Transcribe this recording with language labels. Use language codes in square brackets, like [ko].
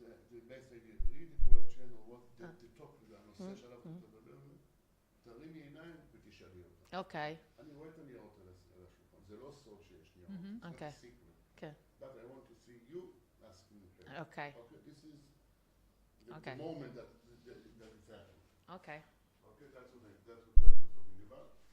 [en] The best idea, read the question or what the topic, [he] הנושא שעליו אתה מדבר, תרימי עיניים ותשאלי אותה. [en] Okay. [he] אני רואה את הניירות על השולחן, זה לא סוד שיש ניירות, [en] Okay. [he] זה secret. [en] Okay. But I want to see you asking the question. Okay. Okay, this is Okay. the moment that it's happening. Okay. Okay, that's what we're talking about.